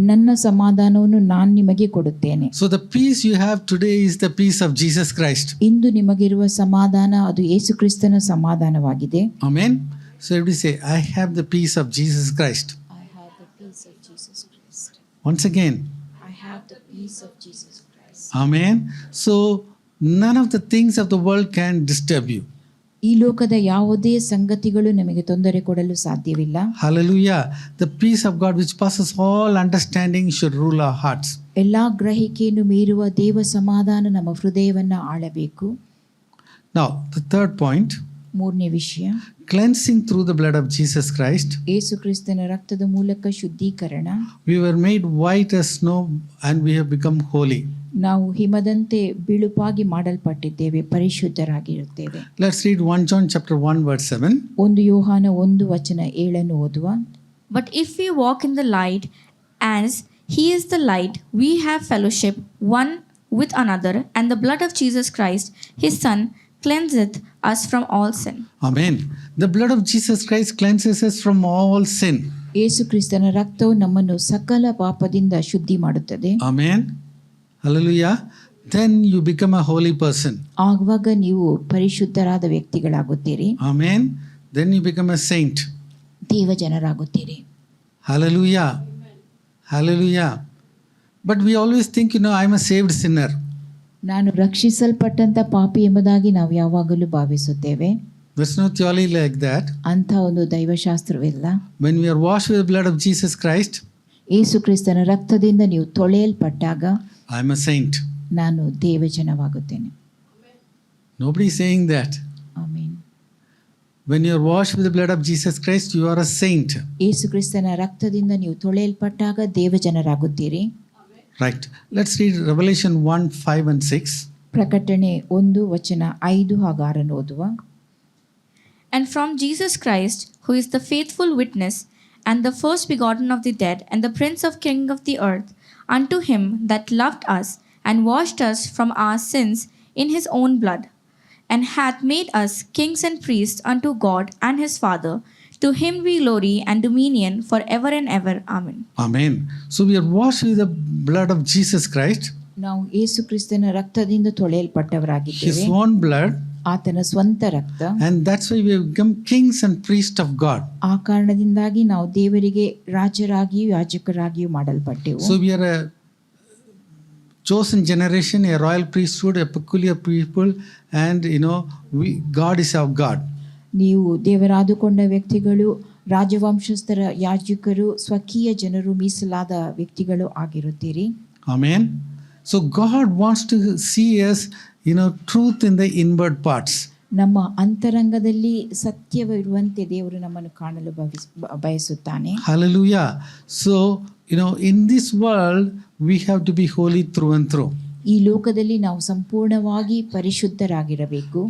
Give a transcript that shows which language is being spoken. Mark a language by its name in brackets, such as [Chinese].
[Kannada] ನನ್ನ ಸಮಾಧಾನವನ್ನು ನಾನು ನಿಮಗೆ ಕೊಡುತ್ತೇನೆ. [English] So the peace you have today is the peace of Jesus Christ. [Kannada] ಇಂದು ನಿಮಗಿರುವ ಸಮಾಧಾನ ಅದು ಯೇಸು ಕ್ರಿಸ್ತನ ಸಮಾಧಾನವಾಗಿದೆ. [English] Amen. So everybody say, I have the peace of Jesus Christ. I have the peace of Jesus Christ. Once again. I have the peace of Jesus Christ. Amen. So none of the things of the world can disturb you. [Kannada] ಈ ಲೋಕದ ಯಾವುದೇ ಸಂಗತಿಗಳು ನಮಗೆ ತೊಂದರೆ ಕೊಡಲು ಸಾಧ್ಯವಿಲ್ಲ. [English] Hallelujah. The peace of God which passes all understanding should rule our hearts. [Kannada] ಎಲ್ಲಾ ಗ್ರಹಿಕೆಯನ್ನು ಮೀರುವ ದೇವ ಸಮಾಧಾನ ನಮ್ಮ ಹೃದಯವನ್ನು ಆಳಬೇಕು. [English] Now, the third point, [Kannada] ಮೂರನೇ ವಿಷಯ, [English] cleansing through the blood of Jesus Christ. [Kannada] ಯೇಸು ಕ್ರಿಸ್ತನ ರಕ್ತದ ಮೂಲಕ ಶುದ್ಧೀಕರಣ. [English] We were made white as snow and we have become holy. [Kannada] ನಾವು ಹಿಮದಂತೆ ಬಿಳುಪಾಗಿ ಮಾಡಲ್ಪಟ್ಟಿದ್ದೇವೆ, ಪರಿಶುದ್ಧರಾಗಿರುತ್ತೇವೆ. [English] Let's read 1 John chapter 1 verse 7. [Kannada] 1 ಯೋಹಾನ 1:7 ಓದುವ. [English] But if we walk in the light, as he is the light, we have fellowship one with another, and the blood of Jesus Christ, his Son, cleanseth us from all sin. Amen. The blood of Jesus Christ cleanses us from all sin. [Kannada] ಯೇಸು ಕ್ರಿಸ್ತನ ರಕ್ತವು ನಮ್ಮನ್ನು ಸಕಲ ಪಾಪದಿಂದ ಶುದ್ಧಿ ಮಾಡುತ್ತದೆ. [English] Amen. Hallelujah. Then you become a holy person. [Kannada] ಆಗುವಾಗ ನೀವು ಪರಿಶುದ್ಧರಾದ ವ್ಯಕ್ತಿಗಳಾಗುತ್ತೀರಿ. [English] Amen. Then you become a saint. [Kannada] ದೇವಜನರಾಗುತ್ತೀರಿ. [English] Hallelujah. Hallelujah. But we always think, I'm a saved sinner. [Kannada] ನಾನು ರಕ್ಷಿಸಲ್ಪಟ್ಟಂತ ಪಾಪಿ ಎಂಬುದಾಗಿ ನಾವು ಯಾವಾಗಲೂ ಭಾವಿಸುತ್ತೇವೆ. [English] There's no theology like that. [Kannada] ಅಂಥ ಒಂದು ದೈವಶಾಸ್ತ್ರವಿಲ್ಲ. [English] When we are washed with the blood of Jesus Christ, [Kannada] ಯೇಸು ಕ್ರಿಸ್ತನ ರಕ್ತದಿಂದ ನೀವು ತೊಳೆಯಲ್ಪಟ್ಟಾಗ [English] I'm a saint. [Kannada] ನಾನು ದೇವಜನವಾಗುತ್ತೇನೆ. [English] Nobody is saying that. [Kannada] Amen. [English] When you are washed with the blood of Jesus Christ, you are a saint. [Kannada] ಯೇಸು ಕ್ರಿಸ್ತನ ರಕ್ತದಿಂದ ನೀವು ತೊಳೆಯಲ್ಪಟ್ಟಾಗ ದೇವಜನರಾಗುತ್ತೀರಿ. [English] Right. Let's read Revelation 1:5 and 6. [Kannada] ಪ್ರಕಟಣೆ 1:5-6 ಓದುವ. [English] And from Jesus Christ, who is the faithful witness, and the first begotten of the dead, and the prince of king of the earth, unto him that loved us, and washed us from our sins in his own blood, and hath made us kings and priests unto God and his Father. To him be glory and dominion forever and ever. Amen. Amen. So we are washed with the blood of Jesus Christ, [Kannada] ನಾವು ಯೇಸು ಕ್ರಿಸ್ತನ ರಕ್ತದಿಂದ ತೊಳೆಯಲ್ಪಟ್ಟವರಾಗಿದ್ದೇವೆ. [English] his own blood, [Kannada] ಆತನ ಸ್ವಂತ ರಕ್ತ. [English] and that's why we have become kings and priests of God. [Kannada] ಆ ಕಾರಣದಿಂದಾಗಿ ನಾವು ದೇವರಿಗೆ ರಾಜರಾಗಿಯೂ ಯಾಜಕರಾಗಿಯೂ ಮಾಡಲ್ಪಟ್ಟೆವು. [English] So we are a chosen generation, a royal priesthood, a peculiar people, and God is our God. [Kannada] ನೀವು ದೇವರಾದುಕೊಂಡ ವ್ಯಕ್ತಿಗಳು, ರಾಜವಂಶಸ್ಥರ ಯಾಜಕರು, ಸ್ವಕೀಯ ಜನರು, ಮೀಸಲಾದ ವ್ಯಕ್ತಿಗಳು ಆಗಿರುತ್ತೀರಿ. [English] Amen. So God wants to see us, truth in the inward parts. [Kannada] ನಮ್ಮ ಅಂತರಂಗದಲ್ಲಿ ಸತ್ಯವಿರುವಂತೆ ದೇವರು ನಮ್ಮನ್ನು ಕಾಣಲು ಬಯಸುತ್ತಾನೆ. [English] Hallelujah. So, in this world, we have to be holy through and through. [Kannada] ಈ ಲೋಕದಲ್ಲಿ ನಾವು ಸಂಪೂರ್ಣವಾಗಿ ಪರಿಶುದ್ಧರಾಗಿರಬೇಕು.